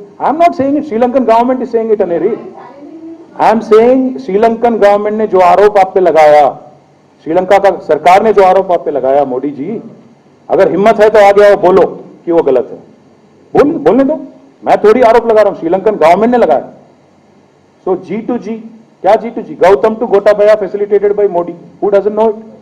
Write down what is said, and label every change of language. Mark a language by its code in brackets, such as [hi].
[en] I'm not saying it. Sri Lankan government is saying it, Aneri. I'm saying [hi] Sri Lankan government ने जो आरोप आप पे लगाया, श्रीलंका का सरकार ने जो आरोप आप पे लगाया, मोदी जी, अगर हिम्मत है तो आगे आओ, बोलो कि वो गलत है. बोलने दो. मैं थोड़ी आरोप लगा रहा हूं, श्रीलंकन गवर्नमेंट ने लगाया. सो G2G, क्या G2G? [en] Gautam to Gotabaya facilitated by Modi. Who doesn't know it?